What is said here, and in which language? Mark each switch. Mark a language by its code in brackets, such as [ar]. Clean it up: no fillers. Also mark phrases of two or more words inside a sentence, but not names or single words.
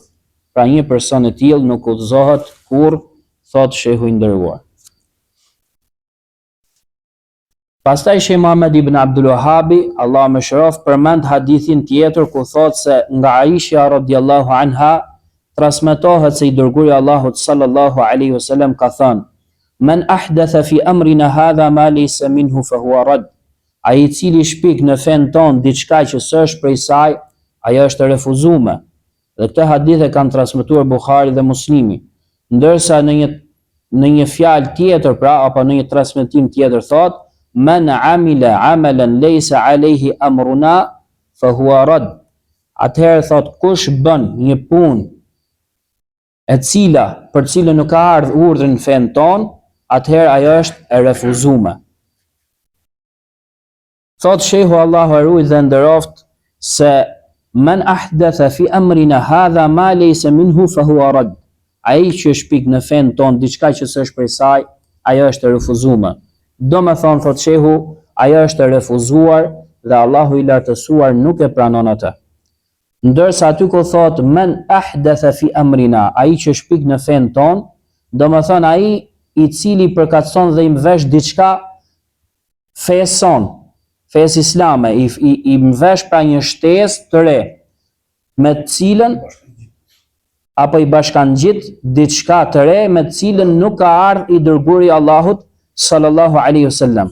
[sq] Pra një person i tillë nuk udhëzohet kurrë, thot shehu i nderuar. Pastaj Sheh Muhammad ibn Abdul Wahhabi, Allahu më shëroft, përmend hadithin tjetër ku thot se nga Aisha [ar] رضي الله عنها [sq] transmetohet se i dërguari Allahut [ar] صلى الله عليه وسلم [sq] ka thënë: [ar] "من أحدث في أمرنا هذا ما ليس منه فهو رد." [sq] Ai i cili shpik në fen ton diçka që s'është prej saj, ajo është refuzuar. Dhe këtë hadith e kanë transmetuar Buhari dhe Muslimi. Ndërsa në një fjalë tjetër pra apo në një transmetim tjetër thot: [ar] "من عمل عملا ليس عليه أمرنا فهو رد." [sq] Atëherë thot kush bën një punë për cilën nuk ka ardhur urdhri në fen ton, atëherë ajo është e refuzuar. Thot shehu Allahu e ruaj dhe nderoft se [ar] من أحدث في أمرنا هذا ما ليس منه فهو رد. [sq] Ai që shpik në fen ton diçka që s'është prej saj, ajo është e refuzuar. Do me thonë, thot shehu, ajo është e refuzuar dhe Allahu i lartësuar nuk e pranon atë. Ndërsa aty ku thot [ar] من أحدث في أمرنا, [sq] ai që shpik në fen ton, do me thonë ai i cili përkatson dhe i mvesh diçka fesë islame, i mvesh pra një shtesë të re, me të cilën apo i bashkangjit diçka të re me të cilën nuk ka ardhur i dërguari Allahut [ar] صلى الله عليه وسلم.